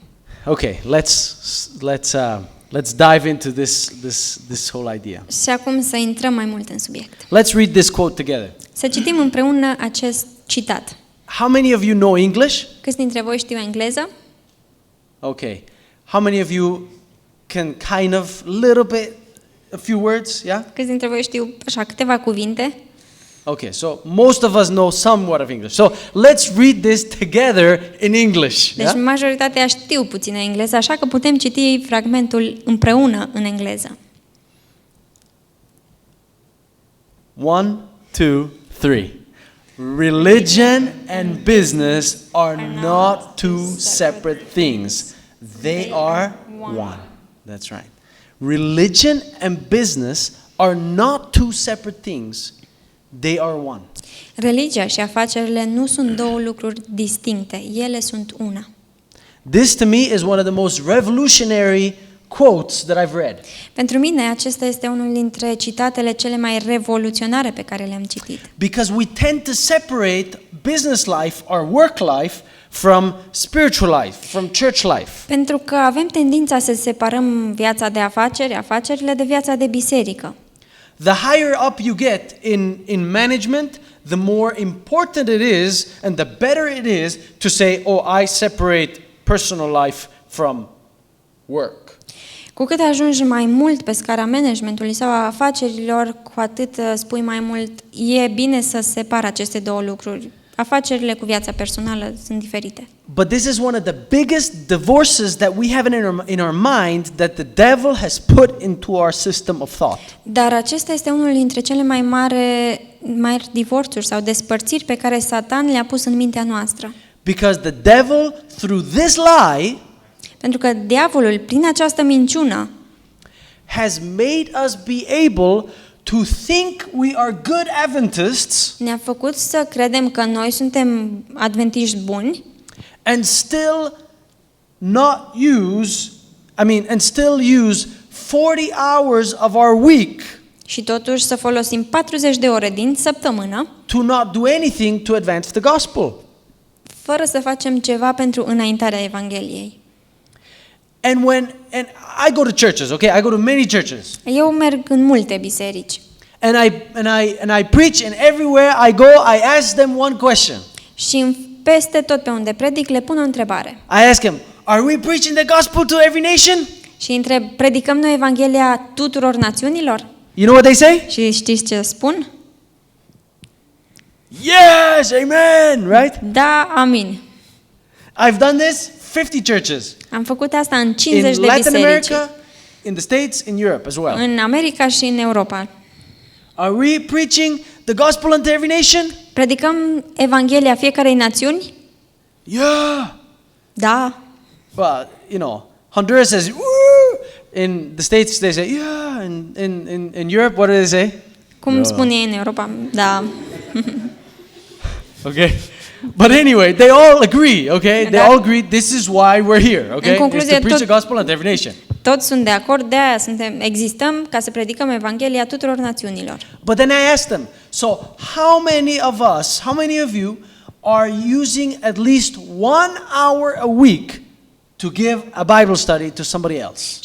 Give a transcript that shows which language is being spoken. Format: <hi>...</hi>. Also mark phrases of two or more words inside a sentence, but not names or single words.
<en>Okay, let's dive into this whole idea.</en> <ro>Și acum să intrăm mai mult în subiect.</ro> <en>Let's read this quote together.</en> <ro>Să citim împreună acest citat.</ro> <en>How many of you know English?</en> <ro>Câți dintre voi știu engleză?</ro> <en>Okay. How many of you can kind of little bit a few words, yeah?</en> <ro>Câți dintre voi știu așa câteva cuvinte?</ro> <en>Okay, so most of us know somewhat of English. So let's read this together in English.</en> <ro>Deci majoritatea știu puțină engleză, așa că putem citi fragmentul împreună în engleză.</ro> <en>1, 2, 3. Religion and business are not two separate things. They are one. That's right. Religion and business are not two separate things. They are one.</en> <ro>Religia și afacerile nu sunt două lucruri distincte, ele sunt una.</ro> <en>This to me is one of the most revolutionary quotes that I've read.</en> <ro>Pentru mine acesta este unul dintre citatele cele mai revoluționare pe care le-am citit.</ro> <en>Because we tend to separate business life or work life from spiritual life, from church life.</en> <ro>Pentru că avem tendința să separăm viața de afaceri, afacerile de viața de biserică.</ro> <en>The higher up you get in management, the more important it is and the better it is to say, oh, I separate personal life from work.</en> <ro>Cu cât ajungi mai mult pe scara managementului sau a afacerilor, cu atât spui mai mult, e bine să separ aceste două lucruri. Afacerile cu viața personală sunt diferite.</ro> <en>But this is one of the biggest divorces that we have in our mind that the devil has put into our system of thought.</en> <ro>Dar acesta este unul dintre cele mai mari divorțuri sau despărțiri pe care Satan le-a pus în mintea noastră.</ro> <en>Because the devil, through this lie,</en> <ro>pentru că diavolul, prin această minciună,</ro> <en>has made us be able to think we are good Adventists</en> <ro>ne-a făcut să credem că noi suntem adventiști buni</ro> <en>and still use 40 hours of our week</en> <ro>și totuși să folosim 40 de ore din săptămână</ro> <en>to not do anything to advance the gospel.</en> <ro>Fără să facem ceva pentru înaintarea Evangheliei.</ro> <en>And I go to churches, okay? I go to many churches.</en> <ro>Eu merg în multe biserici.</ro> <en>And I preach, and everywhere I go, I ask them one question.</en> <ro>Și peste tot pe unde predic le pun o întrebare.</ro> <en>I ask them, are we preaching the gospel to every nation?</en> <ro>Și întreb, predicăm noi Evanghelia tuturor națiunilor?</ro> <en>You know what they say?</en> <ro>Și știți ce spun?</ro> <en>Yes, amen, right?</en> <ro>Da, amin.</ro> <en>I've done this 50 churches.</en> <ro>Am făcut asta în 50</ro> <en>in</en> <ro>de</ro> <en>Latin</en> <ro>biserici.</ro> <en>America, in the States, in Europe as well.</en> <ro>În America și în Europa.</ro> <en>Are we preaching the gospel unto every nation?</en> <ro>Predicăm Evanghelia fiecarei națiuni?</ro> <en>Yeah.</en> <ro>Da.</ro> <en>Well, Honduras says, woo! In the States they say, yeah. In Europe, what do they say?</en> <ro>Cum spun ei în Europa? Da.</ro> <en>Okay. But anyway, they all agree, okay? They all agree this is why we're here, okay? It's to preach the gospel unto every nation.</en> <ro>Toți sunt de acord, de-aia existăm ca să predicăm Evanghelia tuturor națiunilor.</ro> <en>But then I asked them, so how many of you are using at least 1 hour a week to give a Bible study to somebody else?</en>